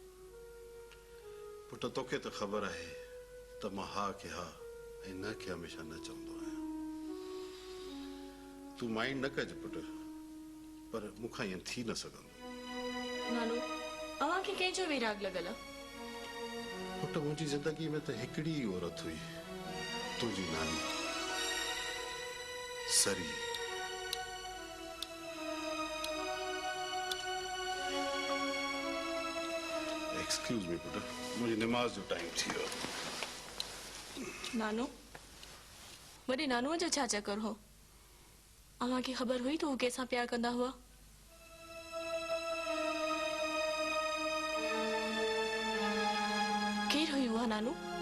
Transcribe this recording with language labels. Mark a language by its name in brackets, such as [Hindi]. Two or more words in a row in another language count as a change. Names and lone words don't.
[Sindhi] पुट तोखे त ख़बर आहे त मां हा खे हा ऐं न खे हमेशह न चवंदो आहियां। तूं माइंड न कजि पुट, पर मूंखां ईअं थी न सघंदो। नानू अव्हां खे कंहिंजो विराग लॻल आहे? पुट मुंहिंजी ज़िंदगी में त हिकिड़ी ई औरत हुई, तुंहिंजी नानी सरी। [English] excuse me [Sindhi] पुट, मुंहिंजी निमाज़ जो टाइम थी वियो। नानू वॾे नानूअ जो छा चकर हो? अव्हां खे ख़बर हुई त हू कंहिंसां प्यार कंदा हुआ? केरु हुई उहा नानू?